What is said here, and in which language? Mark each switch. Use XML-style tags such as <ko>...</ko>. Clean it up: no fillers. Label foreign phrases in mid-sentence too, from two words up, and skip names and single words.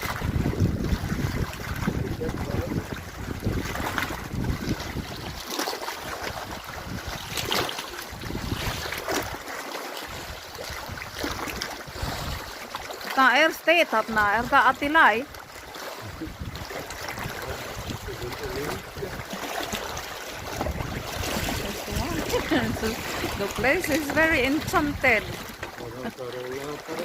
<is>Það er steið þarna, er það allt í lagi?</is> <en>The place is very enchanted.</en> <is>Og þetta er rólega bara.</is>